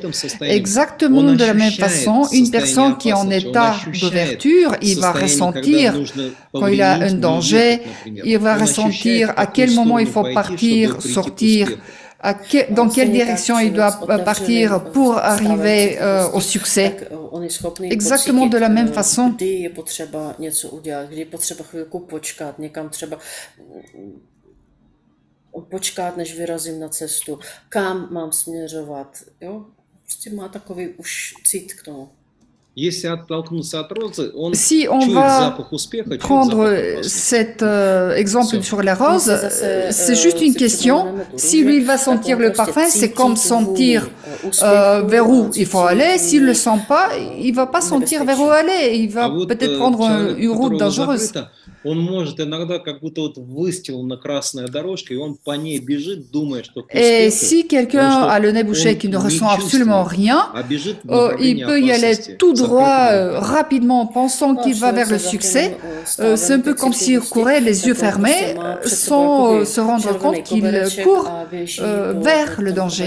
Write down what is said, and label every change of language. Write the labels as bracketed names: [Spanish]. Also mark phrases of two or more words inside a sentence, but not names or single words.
[French] Exactement de la même façon, une personne qui est en état d'ouverture, il va ressentir quand il a un danger, il va ressentir à quel moment il faut partir, sortir, dans quelle direction il doit partir pour arriver au succès. Exactement de la même façon. [Czech] Počkat, než vyrazím na cestu, kam mám směřovat, jo? Prostě má takový už cit k tomu. [French] Si on va prendre cet exemple sur la rose, c'est juste une question. Si lui il va sentir le parfum, c'est comme sentir vers où il faut aller. S'il ne le sent pas, il ne va pas sentir vers où aller. Il va peut-être prendre une route dangereuse. [Russian] Он может иногда как будто вот выстилана красная дорожка, и он по ней бежит, думая, что к успеху. [French] Et si quelqu'un a le nez bouché qui ne ressent absolument rien, il peut y aller tout droit, rapidement, pensant qu'il va vers le succès. C'est un peu comme s'il courait les yeux fermés, sans se rendre compte qu'il court vers le danger.